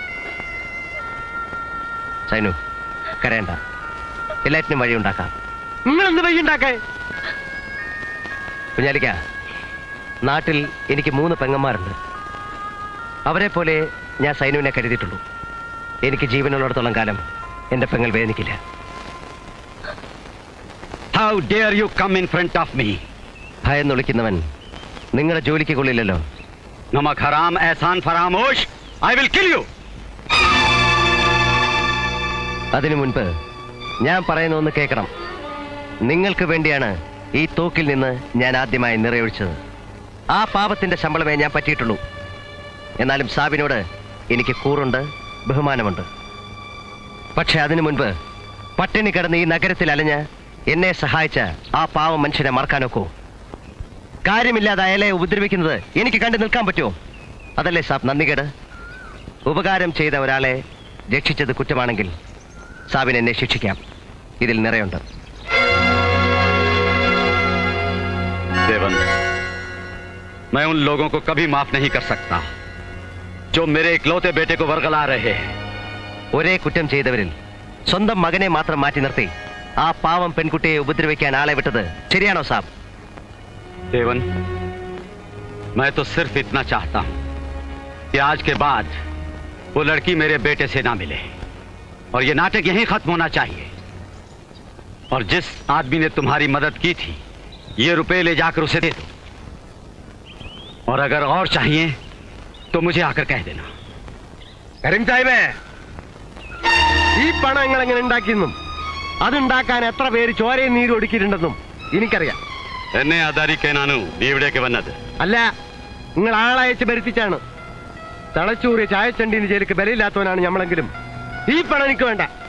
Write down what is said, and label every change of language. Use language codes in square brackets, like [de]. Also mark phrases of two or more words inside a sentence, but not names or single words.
[ml] സൈനു കരയണ്ട, എല്ലാറ്റിനും വഴി ഉണ്ടാക്കാം. നിങ്ങൾ എന്ത് വഴി ഉണ്ടാക്കേ? കുഞ്ഞാലിക്ക, നാട്ടിൽ എനിക്ക് 3 പെങ്ങന്മാരുണ്ട്. അവരെ പോലെ ഞാൻ സൈനുവിനെ കരുതിയിട്ടുള്ളൂ. എനിക്ക് ജീവനുള്ളിടത്തോളം കാലം എന്റെ പെങ്ങൾ വേദനിക്കില്ല. [en] How dare you come in front of me? [ml] ഭയന്ന് വിളിക്കുന്നവൻ നിങ്ങളുടെ ജോലിക്ക് കൊള്ളില്ലല്ലോ. [hi] नमक हराम एहसान फरामोश. [en] I will kill you. [ml] അതിനു മുൻപ് ഞാൻ പറയുന്ന ഒന്ന് കേൾക്കണം. നിങ്ങൾക്ക് വേണ്ടിയാണ് ഈ തോക്കിൽ നിന്ന് ഞാൻ ആദ്യമായി നിറയൊഴിച്ചത്. ആ പാപത്തിന്റെ ശമ്പളമേ ഞാൻ പറ്റിയിട്ടുള്ളൂ. എന്നാലും സാബിനോട് എനിക്ക് കൂറുണ്ട്, ബഹുമാനമുണ്ട്. പക്ഷെ അതിനു മുൻപ് പട്ടിണി കിടന്ന് ഈ നഗരത്തിൽ അലഞ്ഞ് എന്നെ സഹായിച്ച ആ പാവം മനുഷ്യനെ മറക്കാനൊക്കോ? കാര്യമില്ലാതെ അയാളെ ഉപദ്രവിക്കുന്നത് എനിക്ക് കണ്ടു നിൽക്കാൻ പറ്റുമോ? അതല്ലേ സാബ് നന്ദികേട്? ഉപകാരം ചെയ്ത ഒരാളെ രക്ഷിച്ചത് കുറ്റമാണെങ്കിൽ സാബിനെ എന്നെ ശിക്ഷിക്കാം. ഇതിൽ നിറയുണ്ട്. [hi] देवन, मैं उन लोगों को कभी माफ नहीं कर सकता जो मेरे इकलौते बेटे को वर्गला रहे हैं. [ml] ഒരേ കുറ്റം ചെയ്തവരിൽ സ്വന്തം മകനെ മാത്രം മാറ്റി നിർത്തി ആ പാവം പെൺകുട്ടിയെ ഉപദ്രവിക്കാൻ ആളെ വിട്ടത് ശരിയാണോ സാബ്? [hi] देवन, मैं तो सिर्फ इतना चाहता हूं कि आज के बाद वो लड़की मेरे बेटे से ना मिले और ये नाटक यहीं खत्म होना चाहिए. और जिस आदमी ने तुम्हारी मदद की थी, ये रुपए ले जाकर उसे दे दो. और अगर और चाहिए तो मुझे आकर कह देना. [ml] കരീം സാഹിബേ, ഈ പണം നിങ്ങൾ എങ്ങനെ ഉണ്ടാക്കിയെന്നും അതുണ്ടാക്കാൻ എത്ര പേര് ചോരയും നീരും ഒടുക്കിയിട്ടുണ്ടെന്നും എനിക്കറിയാം. എന്നെ ആധാരിക്കാനാണ് നീ ഇവിടേക്ക് വന്നത്? അല്ല, നിങ്ങൾ ആളയച്ച് ഭരിച്ചാണ്. തളച്ചൂറിയ ചായച്ചണ്ടീന് ജയിലിക്ക് ബലയില്ലാത്തവനാണ് ഞമ്മളെങ്കിലും ഈ പണം എനിക്ക് വേണ്ട.